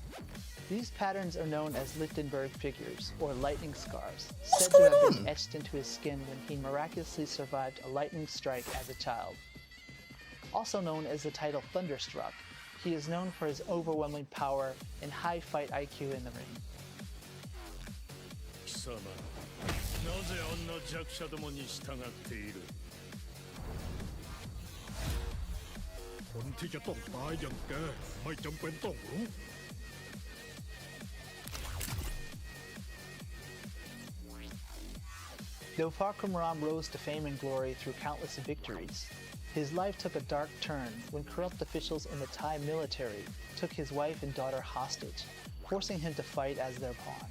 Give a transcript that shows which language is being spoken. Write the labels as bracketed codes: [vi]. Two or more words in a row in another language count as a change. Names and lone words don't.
[en] These patterns are known as Lichtenberg figures, or lightning scars, said to have been etched into his skin when he miraculously survived a lightning strike as a child. Also known as the title Thunderstruck, he is known for his overwhelming power and high fight IQ in the ring. [ja] 貴様、なぜあんな弱者どもに従っている？ [th] ที่จะต้องตายอย่างแกไม่จำเป็นต้องรู้ [en] Though Fahkumram rose to fame and glory through countless victories, his life took a dark turn when corrupt officials in the Thai military took his wife and daughter hostage, forcing him to fight as their pawn.